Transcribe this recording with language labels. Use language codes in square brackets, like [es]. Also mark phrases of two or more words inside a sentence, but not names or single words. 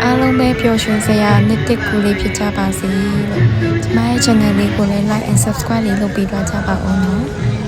[my] လုံးပဲပျော်ရွှင်စရာနှစ်တစ်ကူလေးဖြစ်ကြပါစေလို့ကျမရဲ့ channel လေးကိုလည်း [en] like and subscribe [my] လေးလုပ်ပေးသွားကြပါဦးနော်